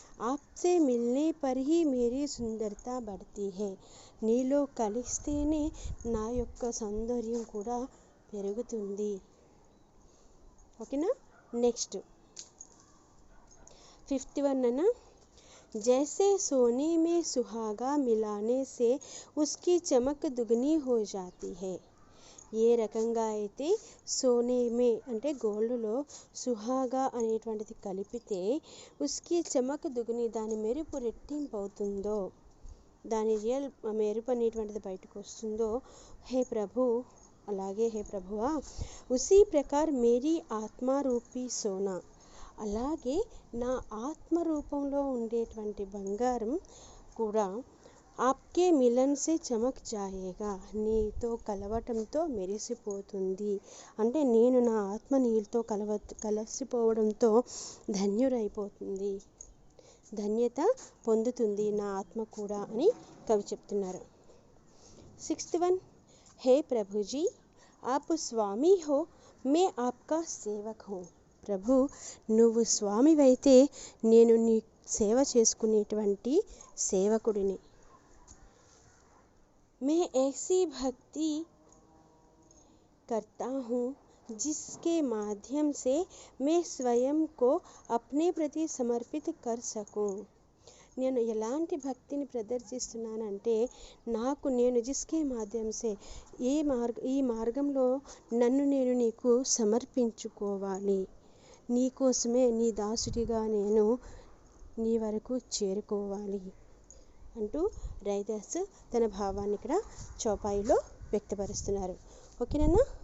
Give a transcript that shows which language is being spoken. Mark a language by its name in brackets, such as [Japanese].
[Hindi] ఆప్సే Milne per he Mary సుందరతా Badhti high, [Telugu] నీలో కలిస్తేనే నా యొక్క సౌందర్యం కూడా పెరుగుతుంది. ఓకేనా. [English] next fifth one [Hindi] అన్న, जैसे सोने में सुहागा मिलाने से उसकी चमक दुगनी हो जाती है. [Telugu] ఏ రకంగా అయితే [Hindi] సోనే మే [Telugu] అంటే గోల్డ్లో సుహాగా అనేటువంటిది కలిపితే [Hindi] ఉస్కి చమక్ దుగుని [Telugu] దాని మెరుపు రెట్టింపు అవుతుందో, దాని రియల్ మెరుపు అనేటువంటిది బయటకు వస్తుందో, హే ప్రభు అలాగే హే ప్రభువా [Hindi] ఉసీ ప్రకార్ మేరీ ఆత్మారూపీ సోనా, [Telugu] అలాగే నా ఆత్మ రూపంలో ఉండేటువంటి బంగారం కూడా [Hindi] ఆప్కే మిలన్ సే చమక్ జాయేగా, [Telugu] నీతో కలవటంతో మెరిసిపోతుంది. అంటే నేను నా ఆత్మ నీతో కలిసిపోవడంతో ధన్యురైపోతుంది, ధన్యత పొందుతుంది నా ఆత్మ కూడా అని కవి చెప్తున్నారు. [English] 6th one, [Hindi] హే ప్రభుజీ ఆప్ స్వామి హో మే ఆప్కా సేవక్ హో. [Telugu] ప్రభు, నువ్వు స్వామివైతే నేను నీ సేవ చేసుకునేటువంటి సేవకుడిని. [Hindi] మే ऐसी भक्ति करता हूँ जिसके माध्यम से मैं स्वयं को अपने प्रति समर्पित कर सकूँ. [Telugu] నేను ఎలాంటి భక్తిని ప్రదర్శిస్తున్నానంటే నేను [Hindi] జిస్కే మాధ్యంసే [Telugu] ఈ మార్గంలో నన్ను నేను నీకు సమర్పించుకోవాలి, నీకోసమే నీ దాసుడిగా నేను నీ వరకు చేరుకోవాలి అంటూ రైదాస్ తన భావాన్ని ఇక్కడ చౌపాయిలో వ్యక్తపరుస్తున్నారు. ఓకేనా.